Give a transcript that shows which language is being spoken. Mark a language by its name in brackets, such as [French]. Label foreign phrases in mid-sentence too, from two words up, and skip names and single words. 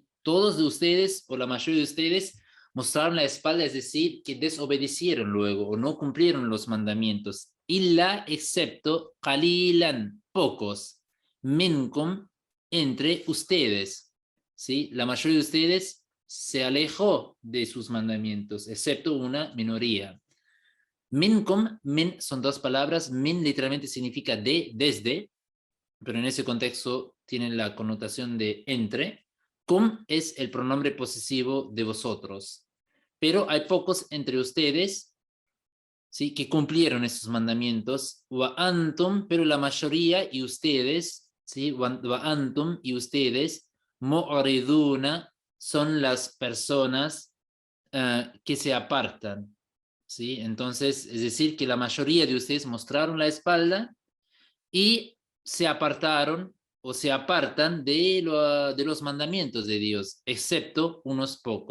[Spanish] Todos de ustedes o la mayoría de ustedes mostraron la espalda, es decir, que desobedecieron luego o no cumplieron los mandamientos. Illa, excepto, qalilan, pocos, minkum, entre ustedes, ¿sí? La mayoría de ustedes se alejó de sus mandamientos, excepto una minoría. Minkum, min son dos palabras, min literalmente significa de, desde, pero en ese contexto tienen la connotación de entre. Cum es el pronombre posesivo de vosotros. Pero hay pocos entre ustedes, ¿sí?, que cumplieron esos mandamientos. [Arabic] وأنتم, [Spanish] pero la mayoría y ustedes, ¿sí? [Arabic] وأنتم [Spanish] y ustedes, mu'riduna, son las personas que se apartan, ¿sí? Entonces, es decir, que la mayoría de ustedes mostraron la espalda y se apartaron o se apartan de los mandamientos de Dios, excepto unos pocos.